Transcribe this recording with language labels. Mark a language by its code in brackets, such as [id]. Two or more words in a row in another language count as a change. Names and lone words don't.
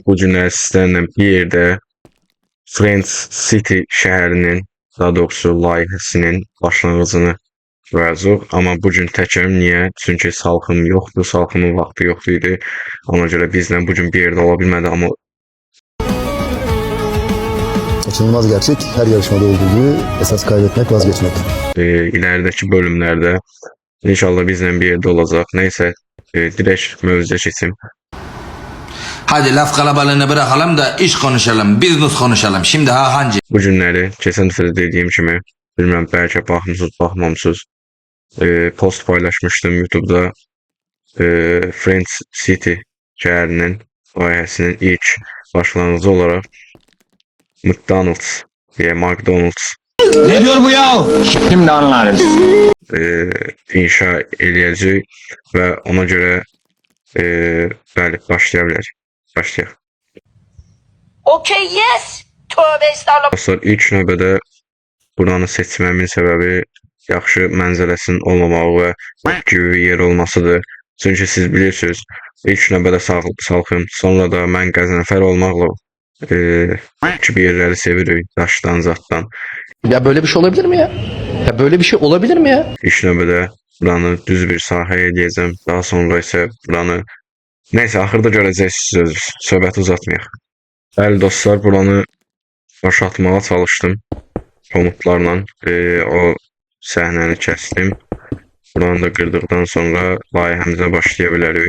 [az] Bu gün sizlərlə bir yerdə Friends City şəhərinin, daha doğrusu layihəsinin başlanğıcını qoyacağıq. Amma bu gün təkəm. Niyə? Çünki Salxım yoxdur, Salxımın vaxtı yoxdu idi. Ona görə bizlə bu gün bir yerdə ola bilmədi. Amma [tr] Kaçınılmaz gerçek, her yarışmada olduğu gibi esas kaybetmek, vazgeçmek. [az] iləridəki bölümlərdə inşallah bizlə bir yerdə olacaq. Neysə, direkt mövzuya keçim. [tr] Hadi laf kalabalığını bırakalım da iş konuşalım, business konuşalım. Şimdi Hancı. [az] Bu günləri keçən dəfə də dediyim kimi, bilməm bəlkə baxmısınız, baxmamısınız. Post paylaşmışdım YouTube'da. Friends City şəhərinin layihəsinin ilk başlanğıcı olaraq McDonald's [tr] Ne diyor bu ya? Şimdi anlarız. [az] inşa eləyəcək və ona görə bəli, başlaya bilərik. Başlayaq. [en] Okay, yes. [tr] Tövbe estağfurullah. [az] Dostlar, ilk növbədə buranı seçməmin səbəbi yaxşı mənzərəsinin olmamağı və gibi bir yer olmasıdır. Çünki siz bilirsiniz, ilk növbədə Salxım, sonra da mən Qəzənfər olmaqla gibi yerləri sevirik, daşdan, zatdan. [tr] Ya böyle bir şey olabilir mi ya? Ya böyle bir şey olabilir mi ya? [az] İlk növbədə buranı düz bir sahəyə eləyəcəm. Daha sonra isə buranı... Neysə, axırda görəcəksiniz, söhbəti uzatmayaq. Bəli dostlar, buranı boşaltmağa çalışdım komutlarla. O səhnəni kəsdim. Buranı da qırdıqdan sonra layihəmizə başlaya bilərik.